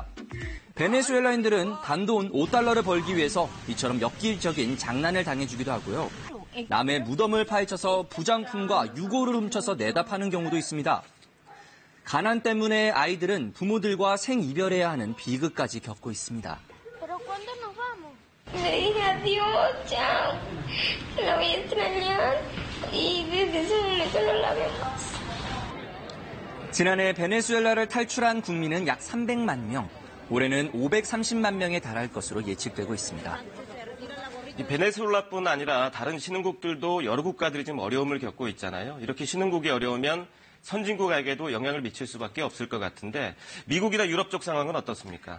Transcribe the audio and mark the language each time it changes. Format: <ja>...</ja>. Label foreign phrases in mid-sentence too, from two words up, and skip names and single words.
<ko>베네수엘라인들은 단돈 $5를 벌기 위해서 이처럼 엽기적인 장난을 당해주기도 하고요. 남의 무덤을 파헤쳐서 부장품과 유골을 훔쳐서 내다 파는 경우도 있습니다. 가난 때문에 아이들은 부모들과 생이별해야 하는 비극까지 겪고 있습니다.</ko> <es>Le dije adiós, chao. La voy a extrañar. Y desde ese momento no la veo más.</es> <ko>지난해 베네수엘라를 탈출한 국민은 약 300만 명, 올해는 530만 명에 달할 것으로 예측되고 있습니다. 이 베네수엘라뿐 아니라 다른 신흥국들도 여러 국가들이 지금 어려움을 겪고 있잖아요. 이렇게 신흥국이 어려우면 선진국에게도 영향을 미칠 수밖에 없을 것 같은데 미국이나 유럽 쪽 상황은 어떻습니까?</ko>